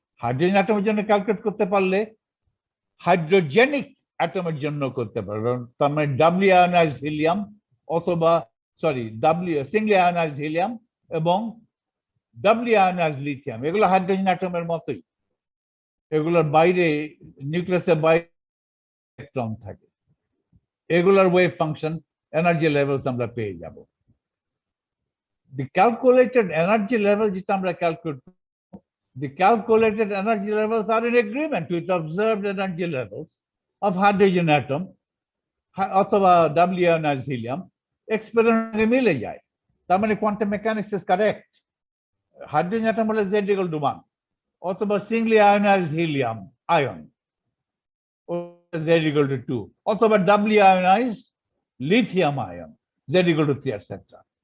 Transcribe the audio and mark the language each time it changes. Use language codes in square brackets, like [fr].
[bn] Hydrogen অ্যাটমের জন্য calculate করতে পারলে হাইড্রোজেনিক অ্যাটমের জন্য করতে পারবে, তার মানে ডাবলি আয়োনাইজড হিলিয়াম অথবা সিঙ্গলি আয়োনাইজড হিলিয়াম এবং ডাবলি আয়োনাইজড লিথিয়াম, এগুলো হাইড্রোজেন অ্যাটমের মতোই। এগুলোর বাইরে, নিউক্লিয়াসের বাইরে ইলেকট্রন থাকে, এগুলোর ওয়েভ ফাংশন, এনার্জি লেভেলস আমরা পেয়ে যাব। [en] The calculated energy level [bn] যেটা আমরা calculate, [en] the calculated energy levels are in agreement with observed energy levels of hydrogen atom অথবা doubly ionised helium, [bn] এক্সপেরিমেন্টে মিলে যায়। তার মানে [en] Quantum mechanics is correct. [bn] Hydrogen atom হলে Z = 1, অথবা Singoli ionised helium ion Z = 2, অথবা ডাবলি ionised lithium ion Z = 3, etcetera.